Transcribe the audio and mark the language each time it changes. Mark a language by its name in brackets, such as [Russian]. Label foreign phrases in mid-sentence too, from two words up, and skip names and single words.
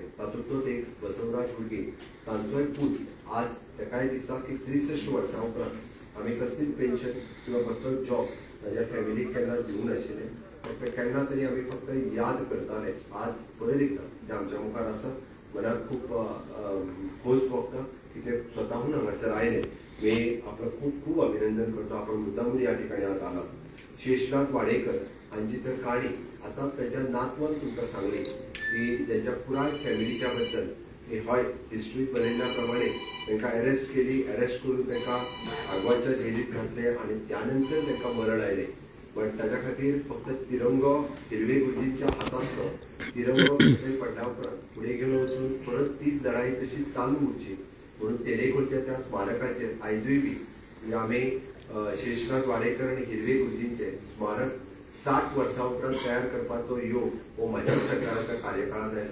[Konkani] तातूंतलोच एक बसवराज हुडगी तांचोय पूत आज एकाय दिसा की 63 वर्सां उपरांत आमी कसलीच पेन्शन किंवा कसलोच जॉब ताज्या फॅमिलीक केन्ना दिवंक नाशिल्ले, फक्त केन्ना तरी आमी फक्त याद करताले. आज परत एकदा ते आमच्या मुखार आसा. मनाक खूब खोस भोगता की ते स्वताहून हांगासर आयले. [Marathi] मी आपलं खूप खूप अभिनंदन करतो. आपण मुद्दामून या ठिकाणी आज आला. [Konkani] शेषनाथ वाडेकर हांची तर काणी आता त्याच्या नातवान तुमकां सांगली की त्याच्या पुराय फॅमिलीच्या बद्दल की हय हिस्ट्रीत बरयल्ल्याप्रमाणे तांकां अरेस्ट केली, अरेस्ट करून तांकां आगवाच्या जेलीत घातले आणि त्यानंतर तांकां मरण आयलें. पण ताच्या खातीर फक्त तिरंगो हिरवे गुरुजींच्या हातांतलो तिरंगो पडल्या उपरांत फुडें गेलो वचून परत तीच लढाई तशी चालू उरची म्हणून तेरेखोलच्या त्या स्मारकाचेर आयजूय बी म्हणजे आमी शेषनाथ वाडेकर आनी हिरवे गुरुजींचे स्मारक 60 वर्सां उपरांत तयार करपाचो योग हो म्हाज्या सरकाराच्या कार्यकाळांत आयलो.